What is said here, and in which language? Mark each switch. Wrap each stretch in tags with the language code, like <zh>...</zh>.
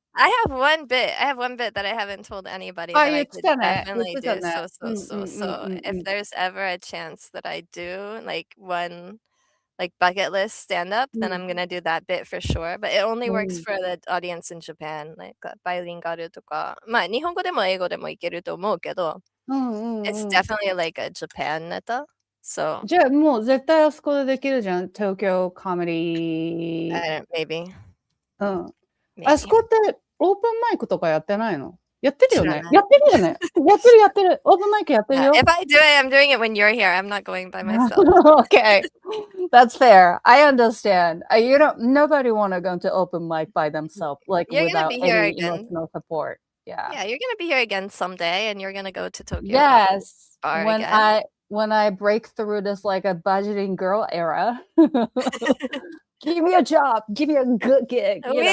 <en>I have one bit that I haven't told anybody that I could definitely do. So if there's ever a chance that I do like one like bucket list stand up, then I'm gonna do that bit for sure. But it only works for the audience in Japan. Like bilingual</en> <ja>とか、まあ日本語でも英語でもいけると思うけど、</ja> <en>it's definitely like a Japan</en> <ja>ネタ。</ja> <en>So</en> <ja>じゃあもう絶対あそこでできるじゃん。東京コメディ。</ja> <en>maybe.</en> <ja>あそこってオープンマイクとかやってないの？やってるよね。やってる。オープンマイクやってるよ。</ja> <en>If I do it, I'm doing it when you're here. I'm not going by myself. Okay. That's fair. I understand. Nobody want to go to open mic by themselves, like without any emotional support. Yeah, you're gonna be here again someday, and you're gonna go to Tokyo. Yes, when I break through this like a budgeting girl era, give me a job, give me a good gig.</en>